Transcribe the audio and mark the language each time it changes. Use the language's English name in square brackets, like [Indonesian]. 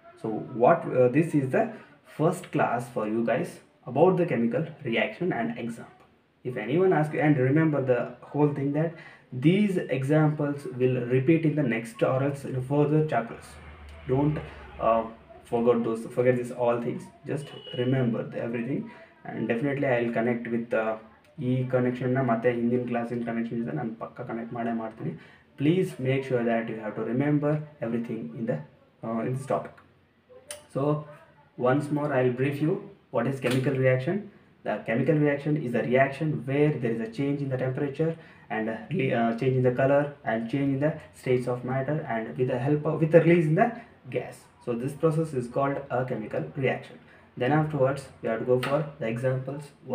[English] So what this is the first class for you guys about the chemical reaction and example. If anyone asks you, and remember the whole thing that these examples will repeat in the next or else in further chapters. Don't forget this all things. Just remember everything, and definitely I will connect with [Kannada] ಈ ಕನೆಕ್ಷನ್ನ ಮತ್ತೆ ಹಿಂದಿನ ಕ್ಲಾಸಿನ connection ಇದೆ ನಾನು ಪಕ್ಕ connect ಮಾಡೇ ಮಾಡ್ತೀನಿ. [English] Please make sure that you have to remember everything in this topic. So once more I will brief you what is chemical reaction. The chemical reaction is a reaction where there is a change in the temperature and change in the color and change in the states of matter and with the release in the gas. So this process is called a chemical reaction. Then afterwards we have to go for the examples.